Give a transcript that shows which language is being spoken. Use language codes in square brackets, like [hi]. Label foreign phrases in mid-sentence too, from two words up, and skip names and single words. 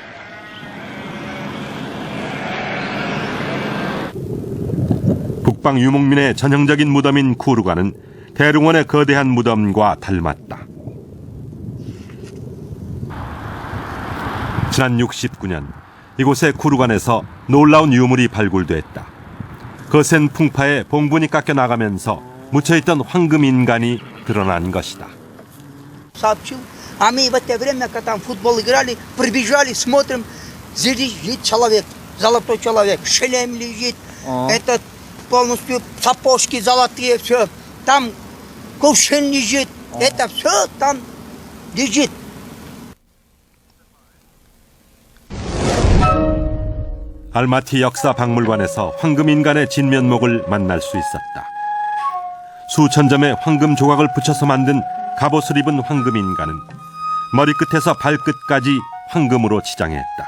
[ko] 북방 유목민의 전형적인 무덤인 쿠르간은 대릉원의 거대한 무덤과 닮았다. 지난 69년 이곳의 쿠르간에서 놀라운 유물이 발굴됐다. 거센 풍파에 봉분이 깎여 나가면서 묻혀있던 황금 인간이 드러난 것이다. [ru] Сообщил, а мы в это время, когда там футбол играли, прибежали, смотрим, здесь лежит человек, золотой человек, шлем лежит, этот полностью сапожки золотые, все, там кувшин лежит, это все там лежит. [ko] 알마티 역사 박물관에서 황금 인간의 진면목을 만날 수 있었다. 수천 점의 황금 조각을 붙여서 만든 갑옷을 입은 황금 인간은 머리끝에서 발끝까지 황금으로 치장했다.